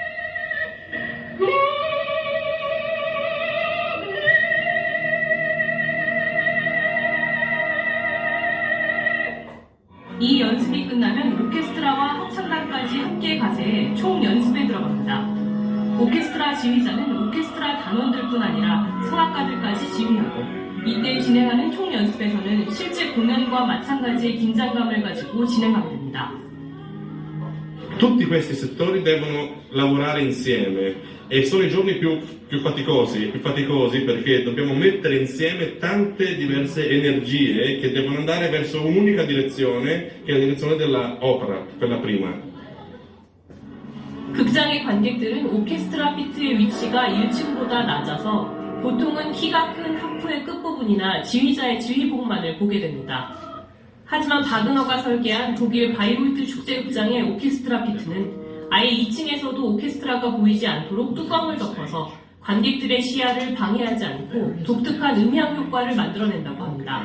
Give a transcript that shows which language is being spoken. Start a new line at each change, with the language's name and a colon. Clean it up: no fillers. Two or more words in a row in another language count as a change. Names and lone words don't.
Korean: 이 연습이 끝나면 오케스트라와 합창단까지 함께 가세해 총 연습에 들어갑니다. 오케스트라 지휘자는 오케스트라 단원들뿐 아니라 성악가들까지 지휘하고 이때 진행하는 총 연습에서는 실제 공연과 마찬가지의 긴장감을 가지고 진행하게 됩니다.
Italian: Tutti questi settori devono lavorare insieme e sono i giorni più faticosi perché dobbiamo mettere insieme tante diverse energie che devono andare verso un'unica direzione, che è la direzione dell'opera, per la prima.
Korean: 극장의 관객들은 오케스트라 피트의 위치가 1층보다 낮아서 보통은 키가 큰 하프의 끝부분이나 지휘자의 지휘봉만을 보게 됩니다. 하지만 바그너가 설계한 독일 바이로이트 축제극장의 오케스트라 피트는 아예 2층에서도 오케스트라가 보이지 않도록 뚜껑을 덮어서 관객들의 시야를 방해하지 않고 독특한 음향 효과를 만들어낸다고 합니다.